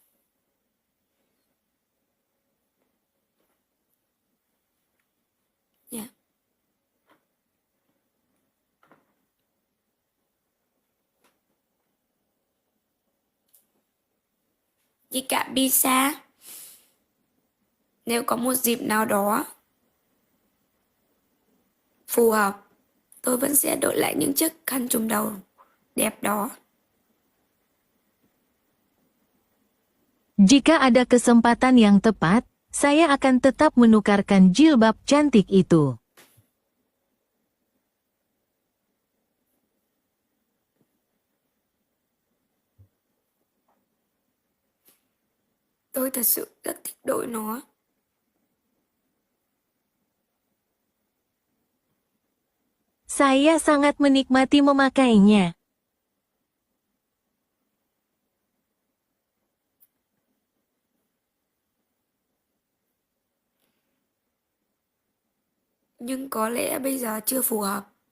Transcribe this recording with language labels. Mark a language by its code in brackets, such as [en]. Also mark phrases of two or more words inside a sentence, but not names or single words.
[id] Ya. Jika bisa, [vi] nếu có một dịp nào đó phù hợp, tôi vẫn sẽ đội lại những chiếc khăn trùm đầu đẹp đó. [id] Jika ada kesempatan yang tepat, saya akan tetap menukarkan jilbab cantik itu. [vi] Tôi thật sự rất thích đội nó. [id] Saya sangat menikmati memakainya. [vi] Nhưng có lẽ bây giờ chưa phù hợp.